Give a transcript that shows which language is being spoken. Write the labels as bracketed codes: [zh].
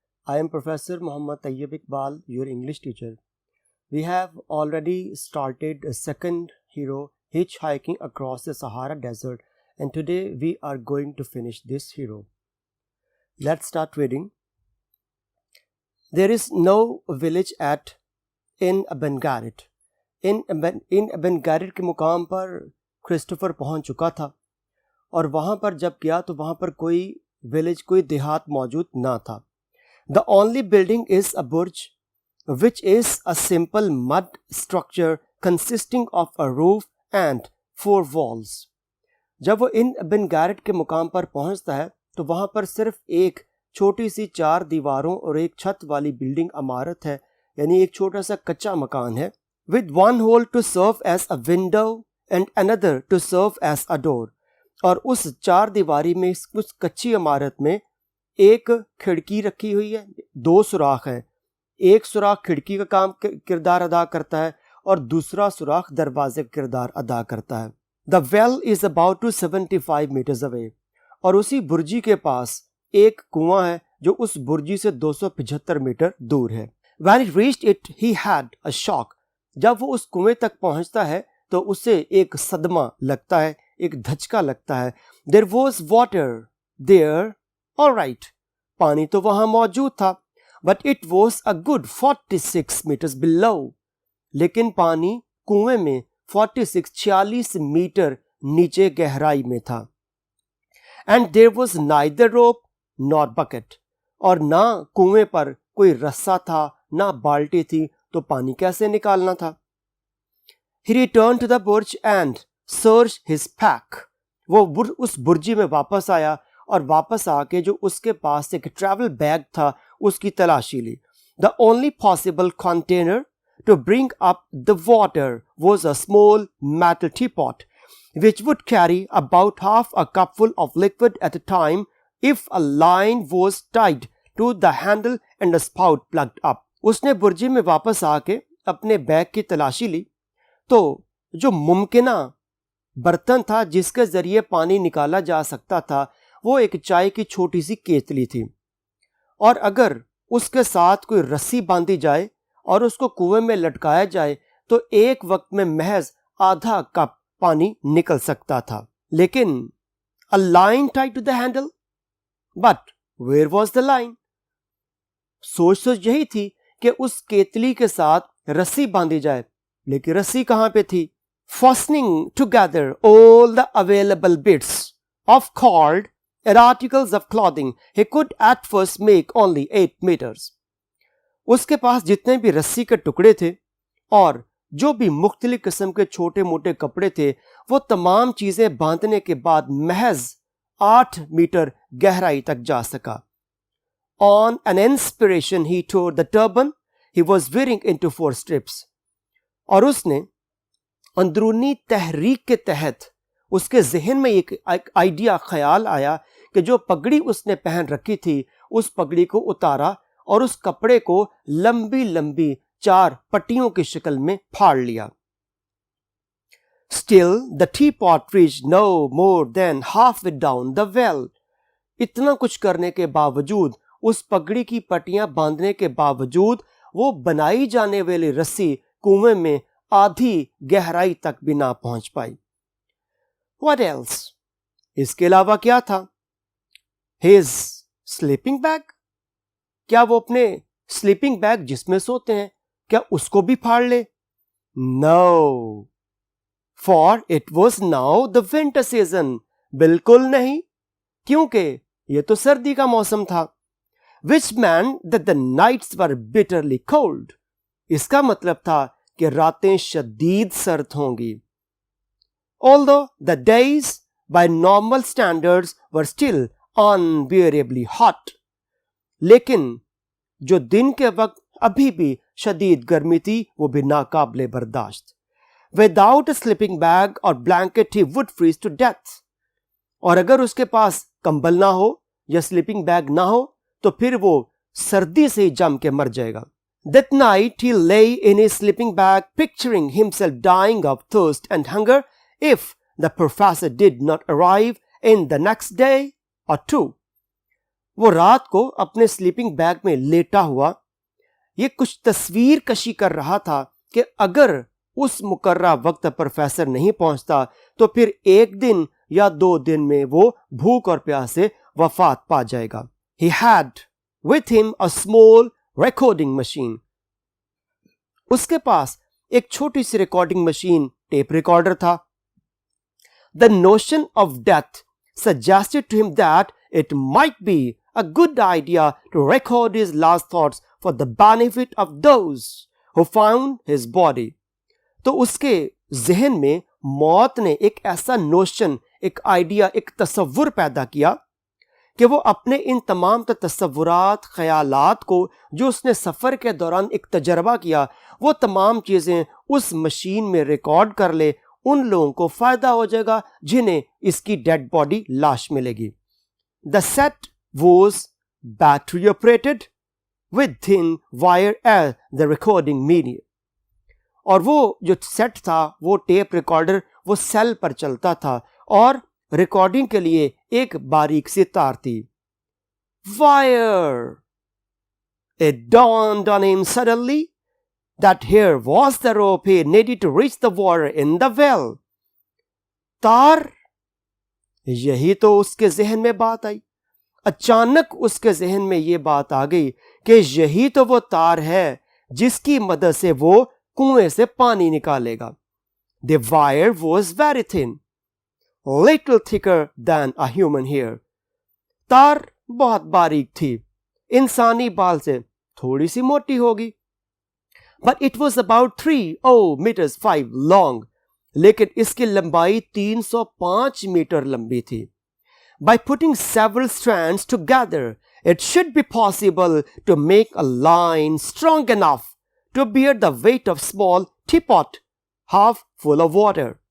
[en] I am Professor Muhammad Tayyib Iqbal, your English teacher. We have already started a second hero hitchhiking across the Sahara Desert, and today we are going to finish this hero. Let's start reading. There is no village at in Abengarit. [hi] इन अबेनगारिट के मुकाम पर Christopher पहुंच चुका था और वहाँ पर जब गया तो वहाँ पर कोई विलेज, कोई देहात मौजूद ना था. [en] The only building is a बुर्ज which is a simple mud structure consisting of a roof and 4 walls. [hi] जब वो इन अबेनगारिट के मुकाम पर पहुंचता है तो वहाँ पर सिर्फ एक छोटी सी 4 दीवारों और एक छत वाली बिल्डिंग इमारत है, यानी एक छोटा सा कच्चा मकान है. [en] with one hole to serve as a window and another to serve as a door. [hi] और उस 4 दीवारी में, उस कच्ची इमारत में एक खिड़की रखी हुई है, 2 सुराख हैं. एक सुराख खिड़की का काम किरदार अदा करता है और दूसरा सुराख दरवाजे का किरदार अदा करता है. [en] The well is about to 75 metres away. [hi] और उसी बुर्जी के पास एक कुआं है जो उस बुर्जी से 275 मीटर दूर है. [en] When he reached it, he had a shock. [hi] जब वो उस कुएं तक पहुंचता है तो उसे एक सदमा लगता है, एक धचका लगता है. [en] There was water there, all right. [hi] पानी तो वहां मौजूद था, [en] but it was a good 46 meters below. [hi] लेकिन पानी कुएं में 46 मीटर नीचे गहराई में था. [en] And there was neither rope nor bucket. [hi] और ना कुएं पर कोई रस्सा था, ना बाल्टी थी, तो पानी कैसे निकालना था. [en] He returned to the burj and searched his pack. [hi] वो उस बुर्जी में वापस आया और वापस आके जो उसके पास एक ट्रैवल बैग था उसकी तलाशी ली. [en] The only possible container to bring up the water was a small metal teapot which would carry about half a cupful of liquid at a time if a line was tied to the handle and a spout plugged up. [hi] उसने बुर्जी में वापस आके अपने bag की तलाशी ली तो जो मुमकिना बर्तन था जिसके जरिए पानी निकाला जा सकता था वो एक चाय की छोटी सी केतली थी. और अगर उसके साथ कोई रस्सी बांधी जाए और उसको कुएं में लटकाया जाए तो एक वक्त में महज आधा कप पानी निकल सकता था. लेकिन [en] a line tied to the handle, but where was the line? [hi] सोच यही थी कि उस केतली के साथ रस्सी बांधी जाए, लेकिन रस्सी कहां पे थी. [en] Fastening together all the available bits of cord and articles of clothing, he could at first make only 8 meters. [hi] उसके पास जितने भी रस्सी के टुकड़े थे और जो भी मुख्तलिफ किस्म के छोटे मोटे कपड़े थे वो तमाम चीजें बांधने के बाद महज 8 मीटर गहराई तक जा सका. [en] On an inspiration, he tore the turban he was wearing into 4 strips. [hi] और उसने अंदरूनी तहरीक के तहत उसके जहन में एक आइडिया, ख्याल आया कि जो पगड़ी उसने पहन रखी थी उस पगड़ी को उतारा और उस कपड़े को लंबी लंबी 4 पट्टियों की शक्ल में फाड़ लिया. [en] Still, the teapot reached no more than halfway down the well. [hi] इतना कुछ करने के बावजूद, उस पगड़ी की पट्टियां बांधने के बावजूद वो बनाई जाने वाली रस्सी कुएं में आधी गहराई तक भी ना पहुंच पाई. [en] What else? [hi] इसके अलावा क्या था? [en] His sleeping bag? [hi] क्या वो अपने स्लीपिंग बैग जिसमें सोते हैं क्या उसको भी फाड़ ले? [en] No, for it was now the winter season. [hi] बिल्कुल नहीं, क्योंकि ये तो सर्दी का मौसम था. [en] Which meant that the nights were bitterly cold. [hi] इसका मतलब था कि रातें शदीद सर्द होंगी. [en] Although the days by normal standards were still unbearably hot. [hi] लेकिन जो दिन के वक्त अभी भी शदीद गर्मी थी वो भी नाकाबिले बर्दाश्त. [en] Without a sleeping bag or blanket he would freeze to death. [hi] और अगर उसके पास कंबल ना हो या स्लीपिंग बैग ना हो तो फिर वो सर्दी से ही जम के मर जाएगा. [en] That night he lay in his sleeping bag picturing himself dying of thirst and hunger if the professor did not arrive in the next day or two. [hi] वो रात को अपने स्लीपिंग बैग में लेटा हुआ ये कुछ तस्वीर कशी कर रहा था कि अगर उस मुकर्रा वक्त प्रोफेसर नहीं पहुंचता तो फिर एक दिन या 2 दिन में वो भूख और प्यास से वफात पा जाएगा। [en] He had with him a small recording machine. [hi] उसके पास एक छोटी सी रिकॉर्डिंग मशीन, टेप रिकॉर्डर था। [en] The notion of death suggested to him that it might be a good idea to record his last thoughts for the benefit of those who found his body. [hi] तो उसके जहन में मौत ने एक ऐसा notion, एक आइडिया, एक तस्वुर पैदा किया कि वो अपने इन तमाम तस्वुरात, ख्यालात को जो उसने सफ़र के दौरान एक तजर्बा किया, वो तमाम चीज़ें उस मशीन में रिकॉर्ड कर ले। उन लोगों को फ़ायदा हो जाएगा जिन्हें इसकी डेड बॉडी, लाश मिलेगी। [en] The set was battery operated with thin wire as the recording media. [hi] और वो जो सेट था, वो टेप रिकॉर्डर, वो सेल पर चलता था और रिकॉर्डिंग के लिए एक बारीक सी तार थी। [en] Wire! It dawned on him suddenly that here was the rope he needed to reach the water in the well. [hi] तार, यही तो उसके जहन में बात आई। अचानक उसके जहन में ये बात आ गई कि यही तो वो तार है जिसकी मदद से वो कुएं से पानी निकालेगा। [en] The wire was very thin, little thicker than a human hair. [hi] तार बहुत बारीक थी, इंसानी बाल से थोड़ी सी मोटी होगी। [en] But it was about 3 meters 5 long. [hi] लेकिन इसकी लंबाई 305 मीटर लंबी थी। [en] By putting several strands together, it should be possible to make a line strong enough to bear the weight of small teapot half full of water.